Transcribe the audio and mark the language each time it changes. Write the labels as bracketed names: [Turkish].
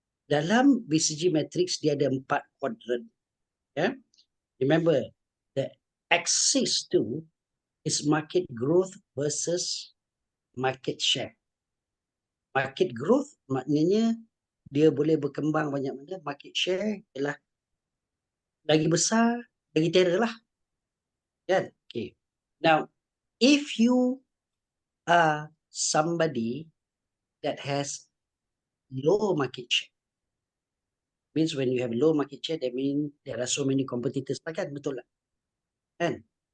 [Malay] Dalam BCG matrix dia ada 4 quadrant. Yeah? [English] Remember, the axis tu is market growth versus market share. [Malay] Market growth maknanya dia boleh berkembang banyak mana. Market share ialah lagi besar, lagi terror lah. Kan? Okay. [English] Now, if you are somebody that has low market share, means when you have low market share, that means there are so many competitors lah kan, [Malay] betul lah kan?